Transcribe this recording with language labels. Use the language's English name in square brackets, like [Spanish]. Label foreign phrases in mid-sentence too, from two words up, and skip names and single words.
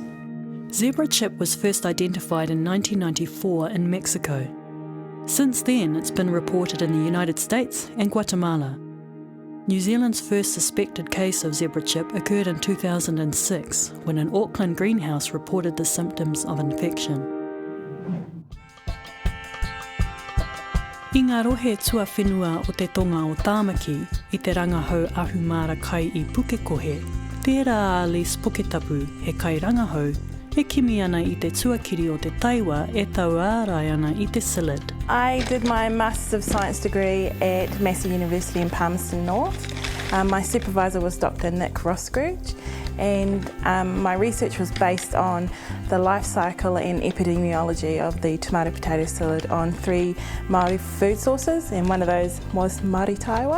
[English] Zebra chip was first identified in 1994 in Mexico. Since then, it's been reported in the United States and Guatemala. New Zealand's first suspected case of zebra chip occurred in 2006 when an Auckland greenhouse reported the symptoms of infection. [Māori] I ngā rohe tuawhenua o te tonga o Tāmaki I te rangahau ahumāra kai I Pukekohe, tērā Aleise Puketapu he kai rangahau e kimi ana I te tuakiri o te Taewa e tau ārai ana I te psyllid. [English] I did my Masters of Science degree at Massey University in Palmerston North. My supervisor was Dr. Nick Roscrooge, and my research was based on the life cycle and epidemiology of the tomato potato psyllid on 3 Māori food sources, and one of those was Māori Taewa.